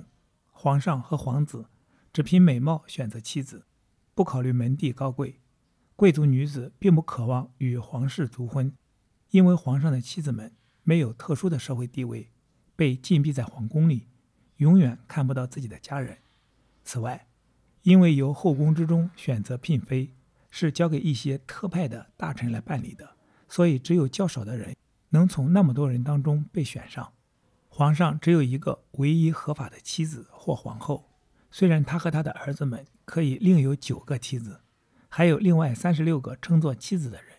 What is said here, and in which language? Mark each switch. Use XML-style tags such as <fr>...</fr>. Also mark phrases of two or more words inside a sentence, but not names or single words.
<zh>皇上和皇子只憑美貌選擇妻子，不考慮門第高貴。貴族女子並不渴望與皇室族婚，因為皇上的妻子們沒有特殊的社會地位，被禁閉在皇宮裡，永遠看不到自己的家人。此外，因為由後宮之中選擇嬪妃是交給一些特派的大臣來辦理的，所以只有較少的人能從那麼多人當中被選上。皇上只有一個唯一合法的妻子或皇後，雖然他和他的兒子們可以另有9個妻子，還有另外36個稱作妻子的人。</zh>